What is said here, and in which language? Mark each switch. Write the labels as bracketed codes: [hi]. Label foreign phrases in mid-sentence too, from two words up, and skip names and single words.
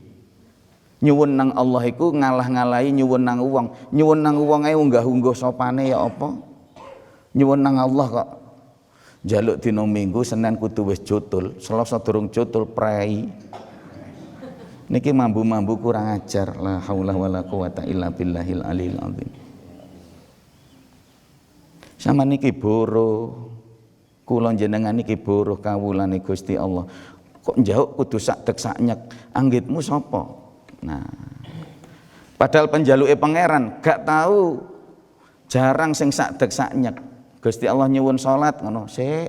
[jv] Nyuwun nang Allah iku ngalah-ngalahi nyuwun nang wong. Nyuwun nang wong ae unggah-ungguh sopane ya apa? Nyuwun nang Allah kok jaluk dina Minggu Senin kudu wis jutul, Selasa durung jutul prei. Niki mambu-mambu kurang ajar. [ar] لا حول ولا قوة إلا بالله العلي العظيم. [jv] Sama niki boro. Kula jenengan niki boro kawulane Gusti Allah. Kok njauk kudu sak dek sak nyek. Anggitmu sapa? Nah. Padahal penjaluke pangeran gak tahu. Jarang sing sak dek sak nyek. Gusti Allah nyuwun salat ngono sik.